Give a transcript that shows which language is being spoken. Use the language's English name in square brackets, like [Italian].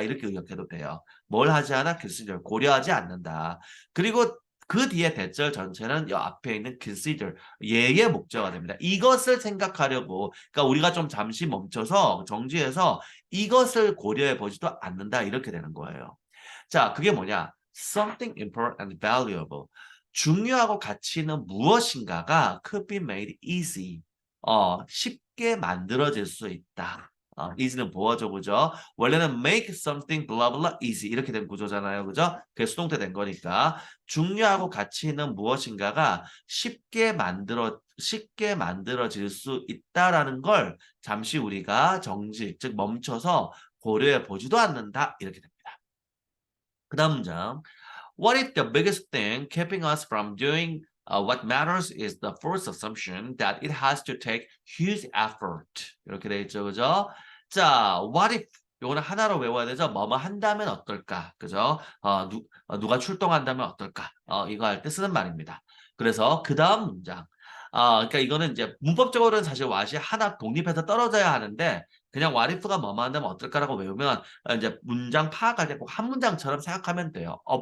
[Korean] 이렇게 의역해도 돼요. 뭘 하지 않아? 글쓰절 고려하지 않는다. 그리고 그 뒤에 대절 전체는 이 앞에 있는 consider 예의 목적어가 됩니다. 이것을 생각하려고 그러니까 우리가 좀 잠시 멈춰서 정지해서 이것을 고려해 보지도 않는다. 이렇게 되는 거예요. 자, 그게 뭐냐? [English] Something important and valuable. [Korean] 중요하고 가치 있는 무엇인가가 [English] could be made easy. [Korean] 쉽게 만들어질 수 있다. easy는 보어죠, 그죠? 원래는 [English] make something blah blah easy [Korean] 이렇게 된 구조잖아요, 그죠? 그게 수동태 된 거니까 중요하고 가치 있는 무엇인가가 쉽게 만들어질 수 있다라는 걸 잠시 우리가 정지, 즉 멈춰서 고려해 보지도 않는다 이렇게 됩니다. 그다음 문장. [English] What if the biggest thing keeping us from doing what matters is the false assumption that it has to take huge effort. [Korean] 이렇게 돼 있죠, 그죠? 자, [English] what if [Korean] 요거는 하나로 외워야 되죠. 뭐뭐 한다면 어떨까, 그죠? 누가 출동한다면 어떨까? 이거 할 때 쓰는 말입니다. 그래서 그 다음 문장. 그러니까 이거는 이제 문법적으로는 사실 what이 하나 독립해서 떨어져야 하는데 그냥 [English] what if [Korean] 가 뭐뭐 한다면 어떨까라고 외우면 이제 문장 파악할 때 꼭 한 문장처럼 생각하면 돼요.